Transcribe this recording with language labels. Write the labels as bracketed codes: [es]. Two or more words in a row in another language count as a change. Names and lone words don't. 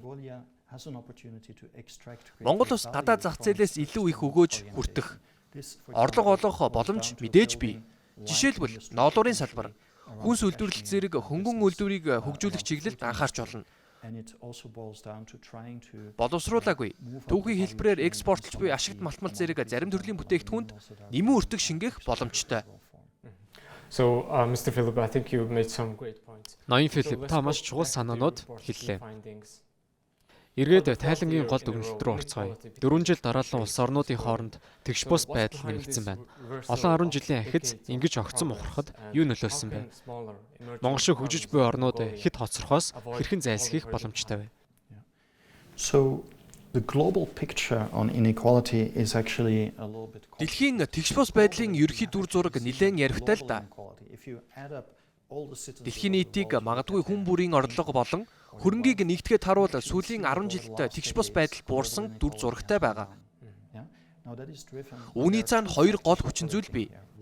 [mn] Монгол улс гадаад зах зээлээс илүү их өгөөж хүртэх, орлого олох боломж мэдээж бий. Жишээлбэл ноолуурын салбар, хүнс үйлдвэрлэл зэрэг хөнгөн үйлдвэрийг хөгжүүлэх чиглэлд анхаарч болно. Боловсруулаагүй түүхийн хэлбэрээр экспортлж буй ашигт малтмал зэрэг зарим төрлийн бүтээгдэхүүнд нэмэн өртөг шингээх боломжтой. [en] So Mr. Philip, I think you made some great points. [mn] Ноён Филипп та маш чухал санаанууд хэллээ. Эргээд тайлангийн гол дүгнэлт рүү орцгоё. 4 жил дараалан улс орнуудын хооронд тэгш бус байдал нэмэгдсэн байна. Олон 10 жилийн ахиц ингэж огцон ухрахад юу нөлөөлсөн бэ? Монгол шиг хөгжиж буй орнууд хэд хоцрохоос хэрхэн зайлсхийх боломжтой вэ? [en] So the global picture on inequality is actually a little bit. [mn] Дэлхийн тэгш бус байдлын ерөнхий дүр зураг нэлээд яригтай л да. Дэлхийн нийтийг магадгүй хүн бүрийн орлого болон хөрөнгийг нэгтгэхэд харуул сүүлийн 10 жилд тэгш бус байдал буурсан дүр зурагтай байгаа. Үүний цаана 2 гол хүчин зүйл бий.